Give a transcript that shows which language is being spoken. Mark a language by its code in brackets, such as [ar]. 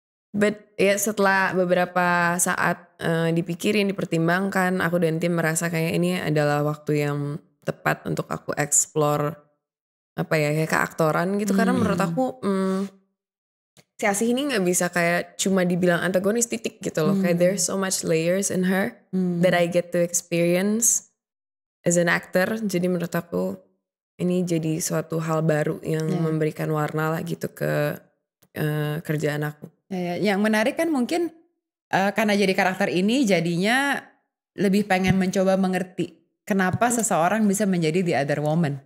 [id] But ya setelah beberapa saat dipikirin, dipertimbangkan, aku dan tim merasa kayak ini adalah waktu yang tepat untuk aku explore apa ya, kayak keaktoran gitu. Karena menurut aku si Asih ini gak bisa kayak cuma dibilang antagonis titik gitu loh. [en] Kayak there's so much layers in her that I get to experience as an actor. [id] Jadi menurut aku ini jadi suatu hal baru yang memberikan warna lah gitu ke kerjaan aku. Ya, yang menarik kan mungkin karena jadi karakter ini jadinya lebih pengen mencoba mengerti kenapa seseorang bisa menjadi The Other Woman.